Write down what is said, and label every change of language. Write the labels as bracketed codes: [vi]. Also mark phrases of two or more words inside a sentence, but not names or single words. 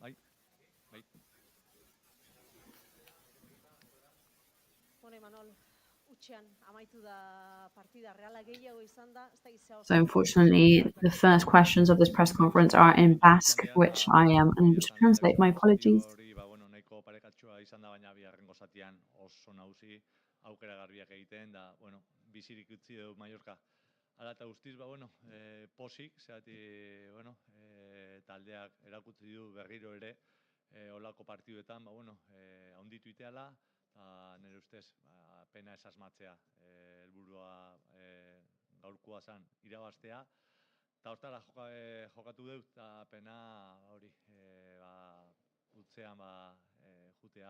[en] So unfortunately, the first questions of this press conference are in Basque, which I am unable to translate. My apologies. [eu] Ala eta guztiz, posik, taldeak erakutsi du berriro ere olako partiduetan, handitu iteala, eta nire ustez, pena ez asmatzea, helburua gaurkoa zen irabaztea, eta hortara jokatu dut, eta pena hori, utzean jutea.